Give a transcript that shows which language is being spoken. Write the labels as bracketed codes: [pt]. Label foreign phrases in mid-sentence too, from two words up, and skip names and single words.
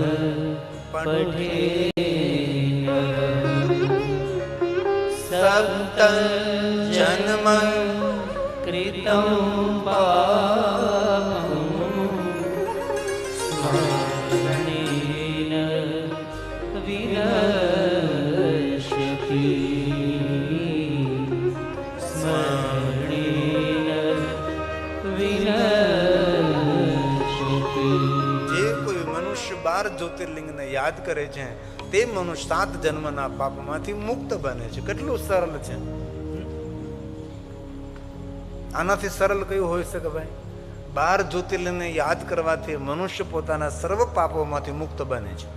[sa] पठेन सप्तं जन्म कृतं पापं स्मरणेन विनश्यति स्मरणेन विनश्यति [gu] જે કોઈ મનુષ્ય 12 જ્યોતિર્લિંગને યાદ કરે છે તે મનુષ્ય 7 જન્મના પાપમાંથી મુક્ત બને છે. કેટલું સરળ છે. આનાથી સરળ કયું હોઈ શકે ભાઈ? 12 જ્યોતિર્લિંગને યાદ કરવાથી મનુષ્ય પોતાના સર્વ પાપોમાંથી મુક્ત બને છે.